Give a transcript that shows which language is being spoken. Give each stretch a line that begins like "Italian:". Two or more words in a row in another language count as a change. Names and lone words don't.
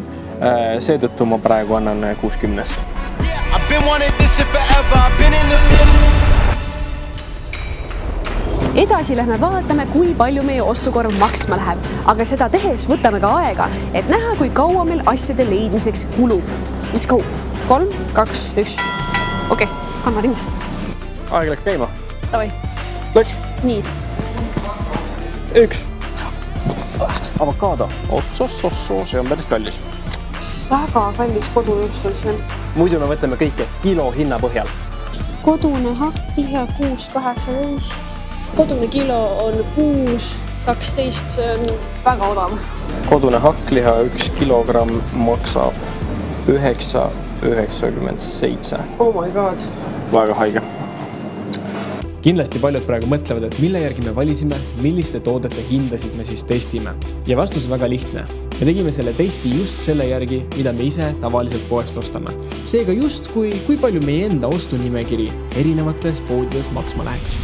Estonian: Seetõttu ma praegu annan 6 10-st. Edasi lähme vaatame, kui palju meie ostukorv maksma läheb. Aga seda tehes võtame ka aega, et näha, kui kaua meil asjade leidmiseks kulub.
English: Let's go! 3, 2, 1.
Estonian: Okei, kanna rind. Aeg läks käima. Davai. Läks. Nii. 1. Avokaado. See on päris kallis. Väga kallis kodu just on see. Muidu me võtame kõike kilo hinna põhjal. Kodune hakkliha 6,18. Kodune kilo on 6,12. See on väga odav. Kodune hakkliha 1 kilogramm maksab 9,97.
English: Oh my god.
Estonian: Väga haige. Kindlasti paljud praegu mõtlevad, et mille järgi me valisime, milliste toodete hindasid me siis testime. Ja vastus on väga lihtne. Me tegime selle testi just selle järgi, mida me ise tavaliselt poest ostame. Seega just kui palju meie enda ostunimekiri erinevates poodides maksma läheks.